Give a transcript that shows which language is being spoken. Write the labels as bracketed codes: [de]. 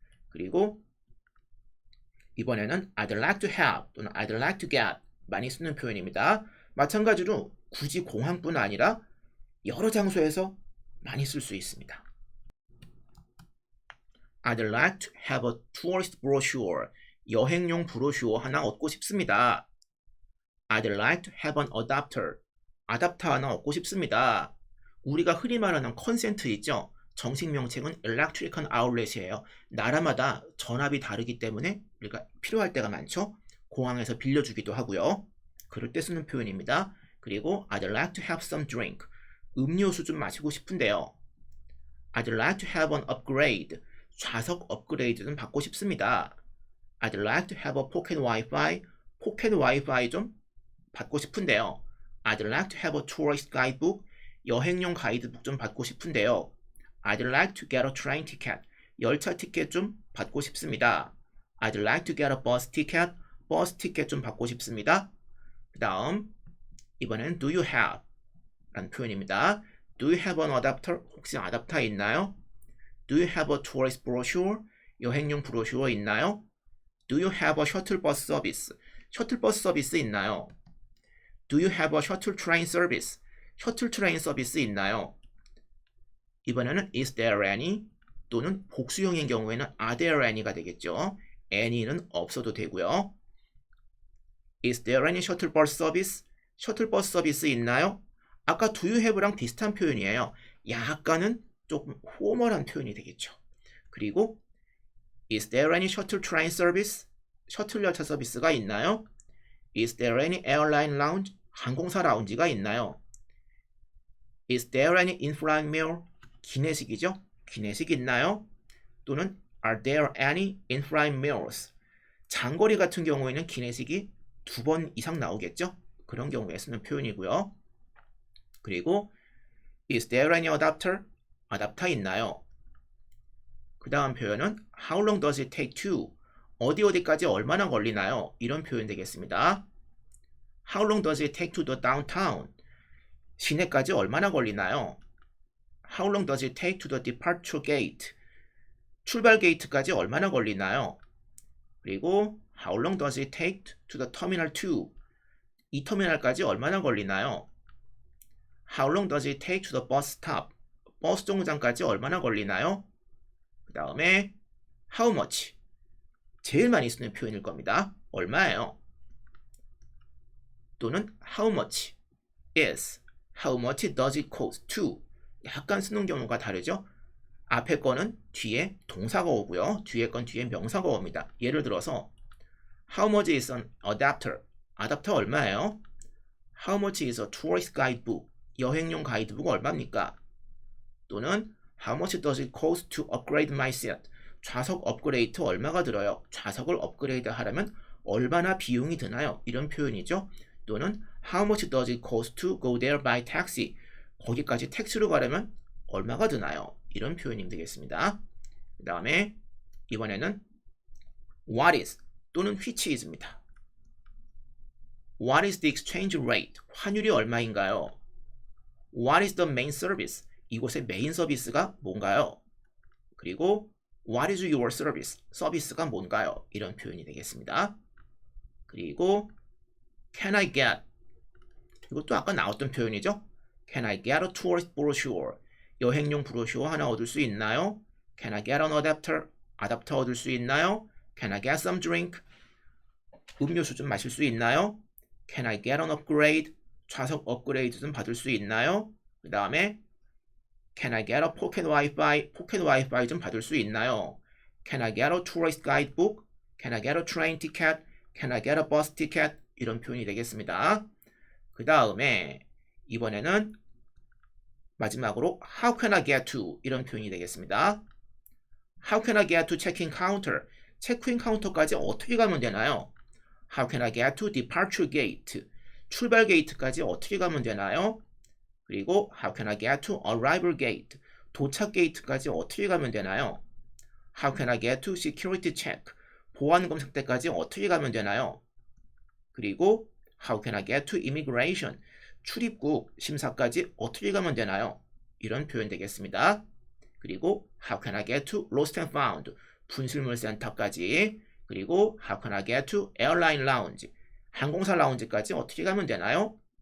[ko] 그리고 이번에는 [en] I'd like to have [ko] 또는 [en] I'd like to get [ko] 많이 쓰는 표현입니다. 마찬가지로 굳이 공항뿐 아니라 여러 장소에서 많이 쓸 수 있습니다. [en] I'd like to have a tourist brochure. [ko] 여행용 브로슈어 하나 얻고 싶습니다. [en] I'd like to have an adapter. [ko] 아답터 하나 얻고 싶습니다. 우리가 흔히 말하는 컨센트 있죠? 정식 명칭은 electrical outlet이에요. 나라마다 전압이 다르기 때문에 우리가 필요할 때가 많죠? 공항에서 빌려주기도 하고요. 그럴 때 쓰는 표현입니다. 그리고 [en] I'd like to have some drink. [ko] 음료수 좀 마시고 싶은데요. [en] I'd like to have an upgrade. [ko] 좌석 업그레이드 좀 받고 싶습니다. [en] I'd like to have a pocket Wi-Fi. [ko] 포켓 와이파이 좀 받고 싶은데요. [en] I'd like to have a tourist guidebook. [ko] 여행용 가이드북 좀 받고 싶은데요. [en] I'd like to get a train ticket. [ko] 열차 티켓 좀 받고 싶습니다. [en] I'd like to get a bus ticket. [ko] 버스 티켓 좀 받고 싶습니다. 그 다음 이번엔 [en] do you have [ko] 라는 표현입니다. [en] Do you have an adapter? [ko] 혹시 아답터 있나요? [en] Do you have a tourist brochure? [ko] 여행용 브로슈어 있나요? [en] Do you have a shuttle bus service? [ko] 셔틀버스 서비스 있나요? [en] Do you have a shuttle train service? [ko] 셔틀 트레인 서비스 있나요? 이번에는 [en] is there any? [ko] 또는 복수형인 경우에는 [en] are there any [ko] 가 되겠죠. any는 없어도 되고요. [en] Is there any shuttle bus service? [ko] 셔틀버스 서비스 있나요? 아까 [en] do you have [ko] 랑 비슷한 표현이에요. 약간은 조금 포멀한 표현이 되겠죠. 그리고 [en] Is there any shuttle train service? [ko] 셔틀 열차 서비스가 있나요? [en] Is there any airline lounge? [ko] 항공사 라운지가 있나요? [en] Is there any in-flight meal? [ko] 기내식이죠? 기내식 있나요? 또는 [en] Are there any in-flight meals? [ko] 장거리 같은 경우에는 기내식이 2번 이상 나오겠죠? 그런 경우에 쓰는 표현이고요. 그리고 [en] Is there any adapter? [ko] 아답터 있나요? 그 다음 표현은 [en] How long does it take to? [ko] 어디까지 얼마나 걸리나요? 이런 표현 되겠습니다. [en] How long does it take to the downtown? [ko] 시내까지 얼마나 걸리나요? [en] How long does it take to the departure gate? [ko] 출발 게이트까지 얼마나 걸리나요? 그리고 [en] How long does it take to the terminal 2? [ko] 이 터미널까지 얼마나 걸리나요? [en] How long does it take to the bus stop? [ko] 버스 정류장까지 얼마나 걸리나요? 그 다음에 [en] How much? [ko] 제일 많이 쓰는 표현일 겁니다. 얼마예요? 또는 [en] How much is? How much does it cost to? [ko] 약간 쓰는 경우가 다르죠? 앞에 거는 뒤에 동사가 오고요. 뒤에 건 뒤에 명사가 옵니다. 예를 들어서 [en] How much is an adapter? [ko] 아답터 얼마예요? [en] How much is a tourist guidebook? [ko] 여행용 가이드북 얼마입니까? 또는 [en] How much does it cost to upgrade my seat? [ko] 좌석 업그레이드 얼마가 들어요? 좌석을 업그레이드 하려면 얼마나 비용이 드나요? 이런 표현이죠. 또는 [en] How much does it cost to go there by taxi? [ko] 거기까지 택시로 가려면 얼마가 드나요? 이런 표현이 되겠습니다. 그 다음에 이번에는 [en] What is [ko] 또는 [en] which is [ko] 입니다. [en] What is the exchange rate? [ko] 환율이 얼마인가요? [en] What is the main service? [ko] 이곳의 메인 서비스가 뭔가요? 그리고 [en] What is your service? [ko] 서비스가 뭔가요? 이런 표현이 되겠습니다. 그리고 [en] Can I get? [ko] 이것도 아까 나왔던 표현이죠. [en] Can I get a tourist brochure? [ko] 여행용 브로슈어 하나 얻을 수 있나요? [en] Can I get an adapter? [ko] 아답터 얻을 수 있나요? [en] Can I get some drink? [ko] 음료수 좀 마실 수 있나요? [en] Can I get an upgrade? [ko] 좌석 업그레이드 좀 받을 수 있나요? 그 다음에 [en] Can I get a pocket Wi-Fi? [ko] 포켓 와이파이 좀 받을 수 있나요? [en] Can I get a tourist guidebook? Can I get a train ticket? Can I get a bus ticket? [ko] 이런 표현이 되겠습니다. 그 다음에 이번에는 마지막으로 [en] How can I get to? [ko] 이런 표현이 되겠습니다. [en] How can I get to check-in counter? [ko] 체크인 카운터까지 어떻게 가면 되나요? [en] How can I get to departure gate? [ko] 출발 게이트까지 어떻게 가면 되나요? 그리고 [en] How can I get to arrival gate? [ko] 도착 게이트까지 어떻게 가면 되나요? [en] How can I get to security check? [ko] 보안 검색대까지 어떻게 가면 되나요? 그리고 [en] How can I get to immigration? [ko] 출입국 심사까지 어떻게 가면 되나요? 이런 표현 되겠습니다. 그리고 [en] How can I get to lost and found? [ko] 분실물 센터까지. 그리고 [en] How can I get to airline lounge? [ko] 항공사 라운지까지 어떻게 가면 되나요?